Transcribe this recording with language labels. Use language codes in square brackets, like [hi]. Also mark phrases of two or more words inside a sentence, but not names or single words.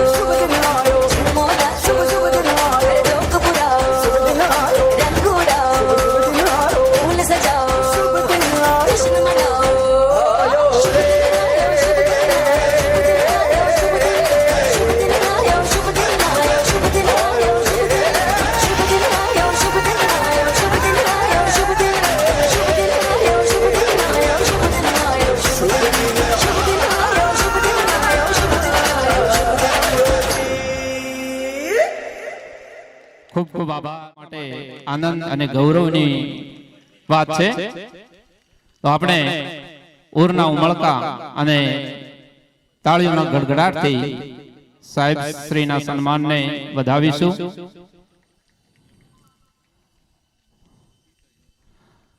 [hi] शुभ दिन आयो मोला शुभ शुभ दिन आयो लोक पुराओ शुभ दिन आयो रंग उड़ाओ शुभ दिन आयो फूल सजाओ शुभ दिन आयो जश्न मनाओ. आयो रे. शुभ दिन आयो शुभ दिन आयो शुभ दिन आयो शुभ दिन आयो शुभ दिन आयो शुभ दिन आयो शुभ दिन आयो शुभ दिन आयो शुभ दिन आयो शुभ दिन आयो शुभ दिन आयो शुभ दिन आयो शुभ दिन आयो शुभ दिन आयो. [gu] ખૂબ ખૂબ આભાર. માટે આનંદ અને ગૌરવની વાત છે. તો આપણે ઉરના ઉમળકા અને તાળીઓના ગડગડાટથી સાહેબ શ્રીના સન્માનને વધાવીશું.